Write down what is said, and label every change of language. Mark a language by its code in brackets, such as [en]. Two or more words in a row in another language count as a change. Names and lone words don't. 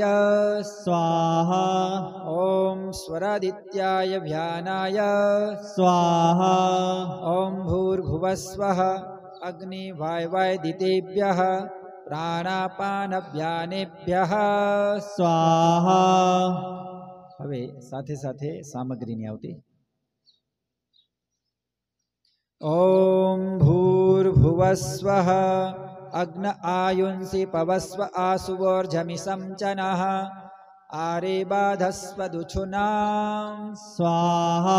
[sa] स्वाहा ॐ स्वरादित्याय व्यानाय स्वाहा ॐ भूर्भुवस्वः अग्निवायवायदितेभ्यः प्राणापानव्यानेभ्यः स्वाहा। [gu] હવે સાથે સાથે સામગ્રીની આવતી [sa] ॐ भूर्भुवस्वः अग्न आयुंसि पवस्व आसुवोर्जमिसं च नः आरे बाधस्वदुछुनां स्वाहा